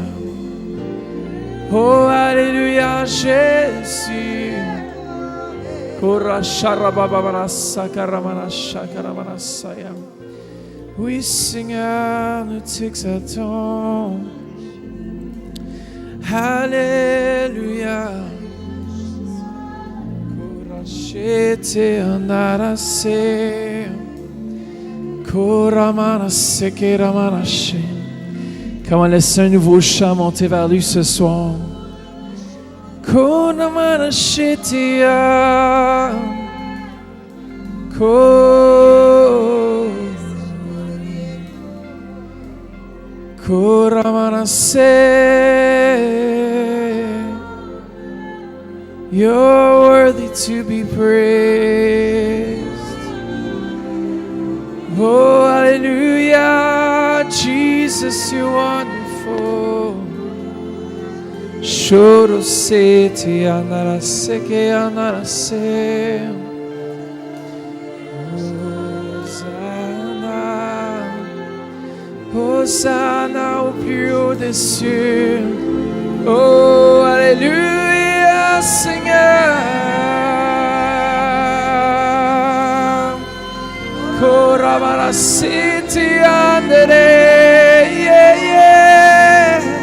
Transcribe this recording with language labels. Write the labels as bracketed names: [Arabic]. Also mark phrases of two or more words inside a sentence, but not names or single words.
[French] Oh, Alléluia, Jésus. Oui, Seigneur, nous t'exaltons. Alléluia. Korachete anarase. Koramanase keramanashe. Comment laisser un nouveau chant monter vers lui ce soir. Koramanashete ya. Koramanase. [English] You're worthy to be praised. Oh, hallelujah, Jesus, you're wonderful. Shoro seti anarase ke anarase. [French] Hosanna, Hosanna au plus haut des cieux. Oh, alléluia, Seigneur. Koramana siti andere, [English] yeah, yeah.